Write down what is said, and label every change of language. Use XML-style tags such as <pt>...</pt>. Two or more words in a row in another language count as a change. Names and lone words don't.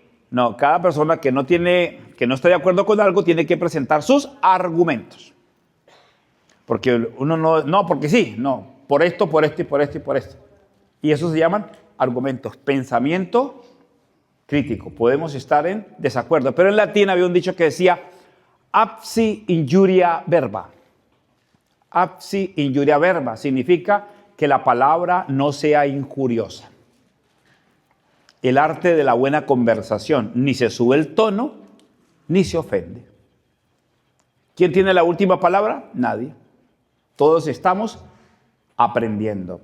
<es>No, cada persona que no está de acuerdo con algo tiene que presentar sus argumentos. Porque uno no, porque sí, no. por esto, por esto y por esto y por esto. Y eso se llaman argumentos, pensamiento crítico. Podemos estar en desacuerdo, pero en latín había un dicho que decía</es> <la>absi injuria verba. Absi injuria verba</la> <es>significa que la palabra no sea injuriosa. El arte de la buena conversación, ni se sube el tono, ni se ofende. ¿Quién tiene la última palabra? Nadie. Todos estamos aprendiendo.</es>